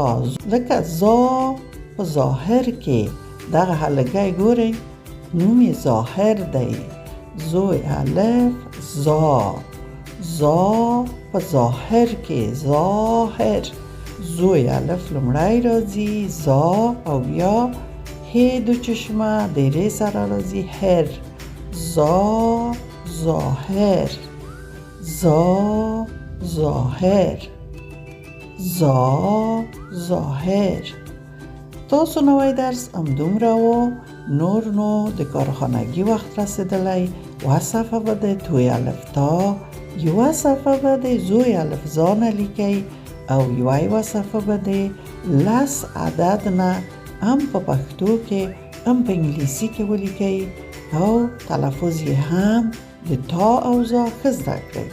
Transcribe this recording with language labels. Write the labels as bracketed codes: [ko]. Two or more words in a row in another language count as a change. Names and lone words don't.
[ps] لکه زا په ظاهر کې دغه هلګی ګورئ نوم یې ظاهر دی. زوی الف زا. زا په ظاهر کې ظاهر. زوی الف لومړی راځي زا، او بیا هی دو چشمه د ری سره راځي هر. زا ظاهر. زا ظاهر. زا ظاهر. تاسو نوی درس همدومره و. نور نو د کارخانگی وخت رسیدلی. یوه صفحه به د توی الف تا، یوه صفحه به د زوی الف زا نه لیکئ، او یوه صفحه به د لس عدد نه هم په پښتو کې هم په انګلیسي کې ولیکئ، او تلفظ یې هم د تا او زا ښه زده کړئ.